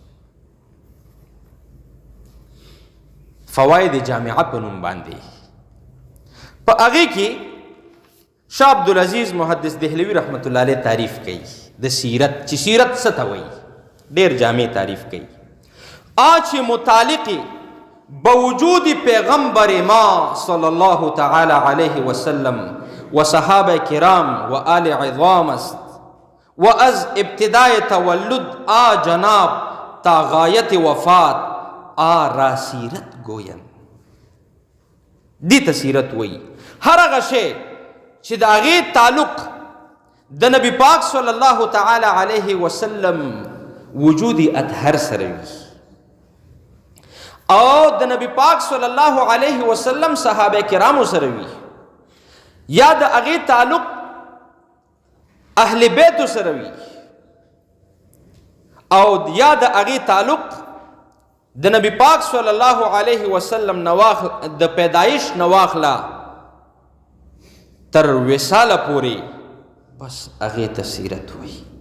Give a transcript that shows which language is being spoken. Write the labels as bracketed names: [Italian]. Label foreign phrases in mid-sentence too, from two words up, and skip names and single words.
[Pashto] فواید جامعه په نوم باندې په هغې کې شاه عبدالعزیز محدث دهلوي [Arabic] رحمت الله علیه [Pashto] تعریف کوي د سیرت چې سیرت څه ته وایي. ډېر جامع تعریف کوي. [Persian] آج متعلق بوجود پیغمبر ما [Arabic] صلی الله تعالی علیه وسلم [Persian] و صحابه کرام و آل عظام است و از ابتدای تولد جناب تا غایت وفات را سیرت گویند. [Pashto] دی ته سیرت وایي هر هغه شی چې د هغې تعلق د نبی پاک [Arabic] صلی الله تعالی علیه وسلم [Pashto] وجود اطهر سره وي او د نبی پاک [Arabic] صلی الله علیه وسلم [Pashto] صحابه کرامو سره وي یا د هغې تعلق اهل بیتو سره وي او یا د هغې تعلق د نبی پاک [Arabic] صلی الله علیه وسلم [Pashto] د پیدایش نواخله تر وصاله پورې بس هغې ته سیرت وایي.